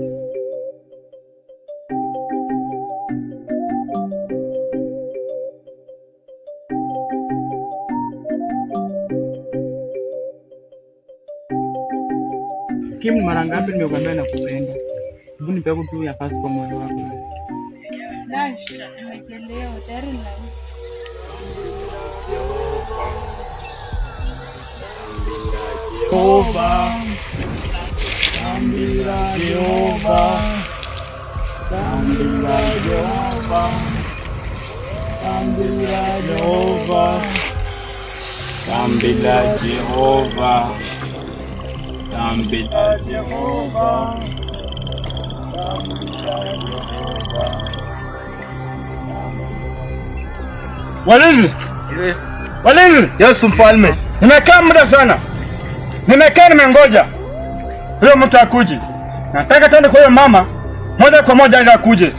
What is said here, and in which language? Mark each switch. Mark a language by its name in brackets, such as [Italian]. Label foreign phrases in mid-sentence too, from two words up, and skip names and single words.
[Swahili] Kim, mara ngapi nimekuambia nakupenda? Hebu nipe tu nafasi kwa moyo wako. Dash, nimechelewa tayari na Jehova. [Shona] Sambira Jehova. Sambira Jehova. Sambira Jehova. Sambira Jehova. Sambira Jehova. [Swahili] Walinzi! Walinzi! Yesu mfalme. Nimekaa muda sana. Nimengoja. Huyo mtu akuje. Nataka twende kwa huyo mama moja kwa moja ili akuje.